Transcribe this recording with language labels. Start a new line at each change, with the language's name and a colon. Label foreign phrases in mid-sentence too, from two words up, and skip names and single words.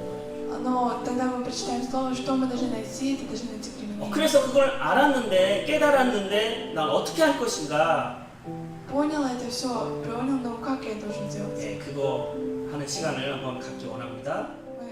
Russian: Но тогда мы прочитаем Слово, что мы должны найти, это должны найти применение.
Korean: 그래서 그걸 알았는데, 깨달았는데 난 어떻게 할 것인가?
Russian: Понял это все, понял, но как я должен делать?
Korean: 그거 하는 시간을 한번 갖기 원합니다.